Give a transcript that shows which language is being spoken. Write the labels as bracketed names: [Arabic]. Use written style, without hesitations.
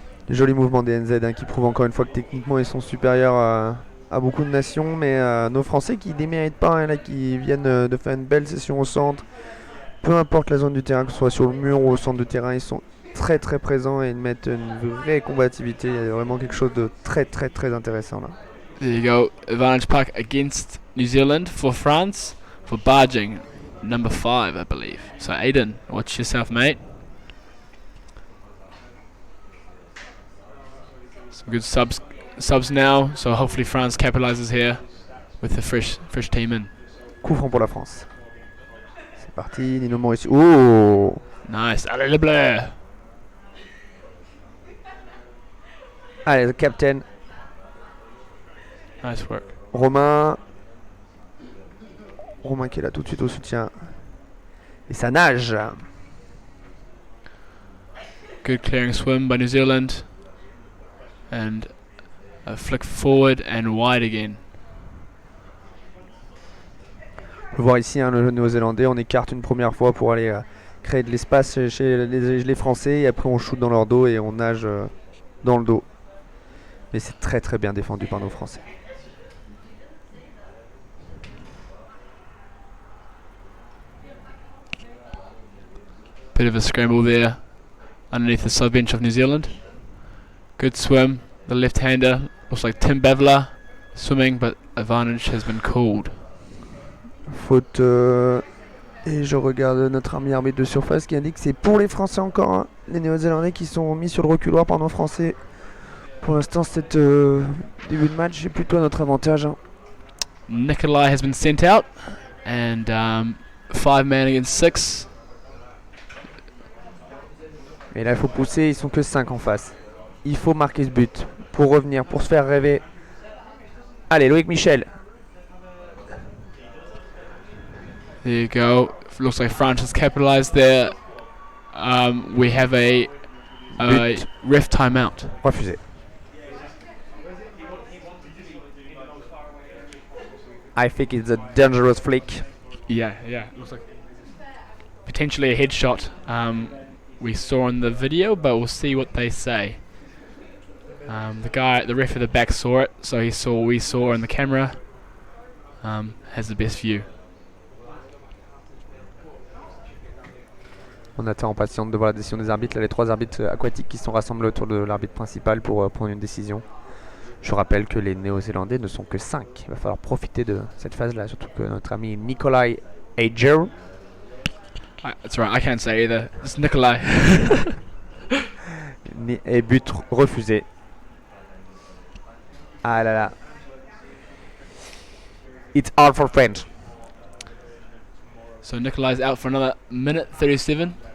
[French] Joli mouvement des NZ qui prouve encore une fois que techniquement ils sont supérieurs à beaucoup de nations, mais nos Français qui ne déméritent pas, là, qui viennent de faire une belle session au centre, peu importe la zone du terrain, que ce soit sur le mur ou au centre de terrain, ils sont très très présents et ils mettent une vraie combativité. Il y a vraiment quelque chose de très très très intéressant là. [English] There you go, advantage puck against New Zealand for France for barging, number 5 I believe. So Aidan, watch yourself mate. Some good subs now, so hopefully France capitalizes here with the fresh team in. [French] Coup franc pour la France. C'est parti, Nino Mauricio. Oh, Nice, allez le bleu. allez, le captain [English] Nice work. [French] Romain qui est là tout de suite au soutien. Et ça nage. [English] Good clearing swim by New Zealand. And a flick forward and wide again. [French] On peut voir ici le néo-zélandais, on écarte une première fois pour aller créer de l'espace chez les Français et après on shoot dans leur dos et on nage dans le dos. Mais c'est très très bien défendu par nos Français. [English] Bit of a scramble there underneath the sub bench of New Zealand. Good swim. The left-hander looks like Tim Bavler swimming, but advantage has been called. [French] Faute et je regarde notre ami arbitre de surface qui indique que c'est pour les Français encore, hein, les Néo-Zélandais qui sont mis sur le reculoir par nos Français. Pour l'instant, cet début de match est plutôt à notre avantage. Hein. [English] Nikolai has been sent out, and 5 men against 6. [French] Et là, il faut pousser, ils sont que 5 en face. Il faut marquer ce but pour revenir, pour se faire rêver. Allez, Loïc Michel. [English] There you go. Looks like France has capitalized there. We have a ref timeout. [French] Refusé. [English] I think it's a dangerous flick. Yeah. Looks like potentially a headshot. We saw in the video, but we'll see what they say. The ref at the back saw it, so we saw on the camera. Has the best view. [French] On attend en patiente de voir la décision des arbitres. Là, les 3 arbitres aquatiques qui sont rassemblés autour de l'arbitre principal pour prendre une décision. Je rappelle que les Néo-Zélandais ne sont que 5. Il va falloir profiter de cette phase-là, surtout que notre ami Nikolai Ager. [English] That's right, I can't say either. It's Nikolai. [French] Et but refusé. Ah là là. [English] It's all for French. So Nikolai's out for another minute 37.